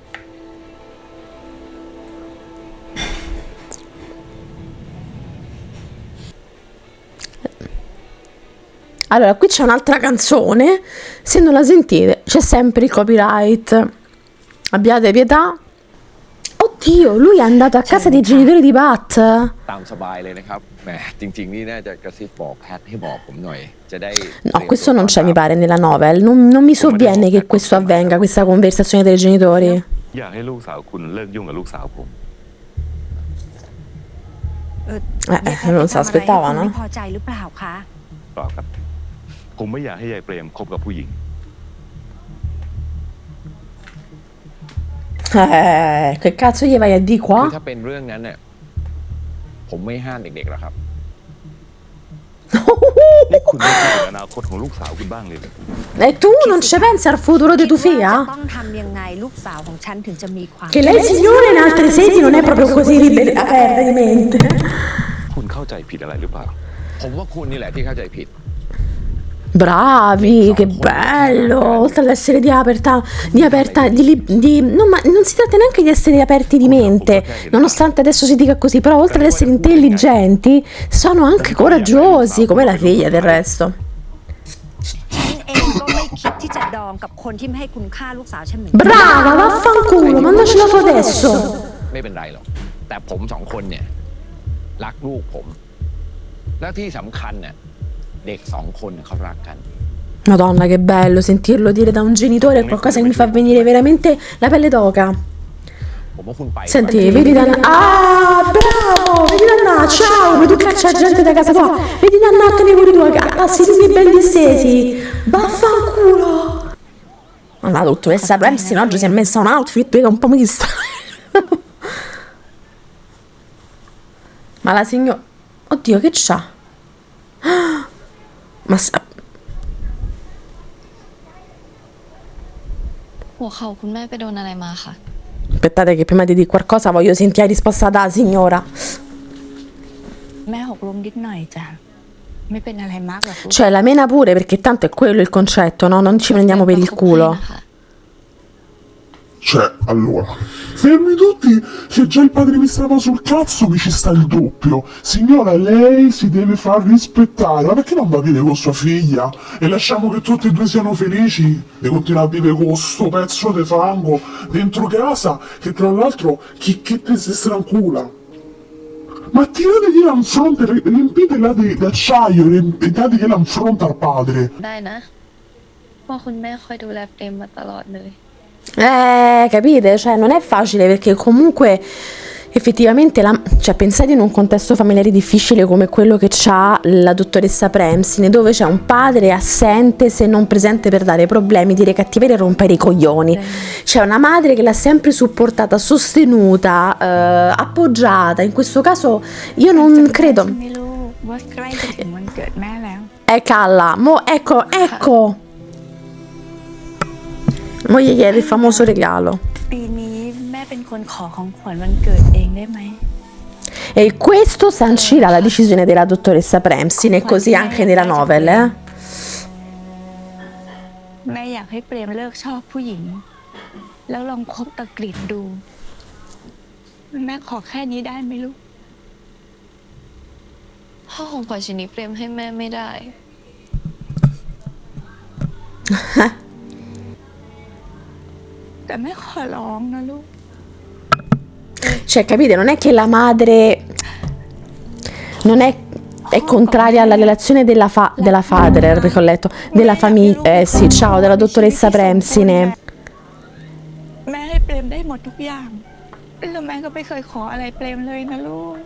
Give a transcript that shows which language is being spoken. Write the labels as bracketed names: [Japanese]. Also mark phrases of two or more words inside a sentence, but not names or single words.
[Italian] Allora, qui c'è un'altra canzone, se non la sentite c'è sempre il copyright, abbiate pietà. Oddio, lui è andato a casa dei genitori di Pat. [Thai] ตามสบายเลยนะครับแหมจริงๆนี่น่าจะกระซิบบอกแพทให้บอกผมหน่อยจะได้ [Italian] No, questo non c'è mi pare nella novel, non mi sovviene che questo avvenga, questa conversazione dei genitori. [Thai] อยากให้ลูกสาวคุณเลิกยุ่งกับลูกสาวผม [Italian] Non se l'aspettava, [Thai] ไม่ [Italian] no? [Thai] พอใจหรือเปล่าคะ เปล่าครับ ผมไม่อยากให้ยายเปรมคบกับผู้หญิง [Italian] Che cazzo gli vai a di [Thai] คือ [Italian] qua? [Thai] ถ้าเป็นเรื่องนั้นเนี่ยผมไม่ห้ามเด็กๆหรอกครับ นี่คุณไม่คิดถึงอนาคตของลูกสาวคุณบ้างเลยเหรอ [Italian] E tu non ci pensi al futuro di tua [Thai] คิดว่าจะ [Italian] figlia? [Thai] ต้องทำยังไงลูกสาวของฉันถึงจะมีความ [Italian] Che lei signore in altre sedi non è proprio così aperta di mente. [Thai] คุณเข้าใจผิดอะไรหรือเปล่า ผมว่าคุณนี่แหละที่เข้าใจผิด [Italian] Bravi, che bello! Oltre ad essere no, ma non si tratta neanche di essere aperti di mente, nonostante adesso si dica così, però oltre ad essere intelligenti, sono anche coraggiosi, come la figlia del resto. [Thai] ฉันเองก็ไม่คิดที่จะดองกับคนที่ไม่ให้คุณค่าลูกสาวฉันเหมือนกัน [Italian] Brava, vaffanculo, mandacela tu adesso! [Thai] ไม่เป็นไรหรอกแต่ผมสองคนเนี่ยรักลูกผม แล้วที่สำคัญเนี่ยเด็กสองคนเขารักกัน [Italian] Madonna, che bello sentirlo dire da un genitore, è qualcosa che mi fa venire veramente la pelle d'oca. [Thai] ผมว่าคุณไป [Italian] Senti, vedi Danna. Ah, bravo! Vedi Danna, ciao! Vedi tu caccia gente da casa tua. Vedi Danna, te pure tu, ragazzi, tutti belli stesi. Vaffanculo! Ma la dottoressa Premsin oggi si è messa un outfit che è un po' mista. Ma la signora... Oddio, che c'ha? Ma sa... [Thai] หัวเข่าคุณแม่ไปโดนอะไรมาคะ [Italian] Aspettate che prima di dire qualcosa voglio sentire la risposta dalla signora. [Thai] แม่หกล้มนิดหน่อยจ้ะไม่เป็นอะไรมากหรอกลูก [Italian] Cioè, la mena pure, perché tanto è quello il concetto, no? Non ci prendiamo per il culo. Cioè, allora, fermi tutti, che già il padre mi stava sul cazzo, mi ci sta il doppio. Signora, lei si deve far rispettare, ma perché non va a vivere con sua figlia? E lasciamo che tutti e due siano felici di continuare a vivere con sto pezzo di fango dentro casa, che tra l'altro chi te si strancula? Ma tirategliela in fronte, riempitela di acciaio e dategliela in fronte al padre. [Thai] ได้นะเพราะคุณแม่คอยดูแลเปรมมาตลอดเลย [Italian] Capite? Cioè, non è facile perché comunque effettivamente cioè, pensate in un contesto familiare difficile come quello che c'ha la dottoressa Premsin, dove c'è un padre assente se non presente per dare problemi, dire cattiveria e rompere i coglioni. C'è una madre che l'ha sempre supportata, sostenuta, appoggiata. In questo caso io non credo. [Thai] ไม่รู้ว่าใกล้จะถึงวันเกิดแม่แล้ว [Italian] Calla, ecco. Mo gli chiede il famoso regalo. [Thai] ปีนี้แม่เป็นคนขอของขวัญวันเกิดเองได้ไหม [Italian] E questo sancirà la decisione della dottoressa Premsin, e così anche nella novel, [Thai] แม่อยากให้เปรมเลิกชอบผู้หญิง แล้วลองคบตะกริดดู แม่ขอแค่นี้ได้ไหมลูก พ่อของขวัญชิ้นนี้เปรมให้แม่ไม่ได้ กแต่แม่ขอร้องนะลูก [Italian] Cioè, capite? Non è che la madre non è contraria alla relazione della Fader, perché ho letto, della famiglia, sì, ciao, della dottoressa Premsine. [Thai] แม่ให้เปรมได้หมดทุกอย่างแล้วแม่ก็ไม่เคยขออะไรเปรมเลยนะลูก